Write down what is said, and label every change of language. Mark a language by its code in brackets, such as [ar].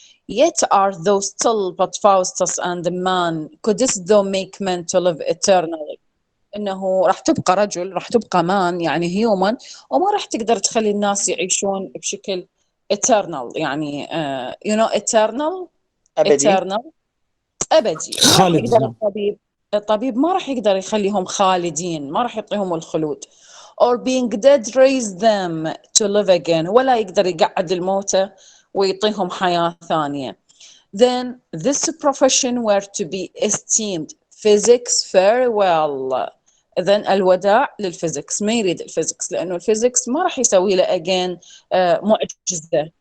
[en] Yet are those still but Faustus and the man couldst thou make men to live eternally. [ar] انه راح تبقى رجل، راح تبقى مان يعني human، وما راح تقدر تخلي الناس يعيشون بشكل eternal، يعني [en] you know eternal [ar] أبدي. ابدي. خالد. ما الطبيب ما راح يقدر يخليهم خالدين، ما راح يعطيهم الخلود. [en] or being dead raise them to live again، [ar] ولا يقدر يقعد الموتى ويعطيهم حياة ثانية. [en] Then this profession were to be esteemed. Physics farewell. [ar] إذن الوداع للفيزيكس، ما يريد الفيزيكس لأنه الفيزيكس ما راح يسوي له again معجزة.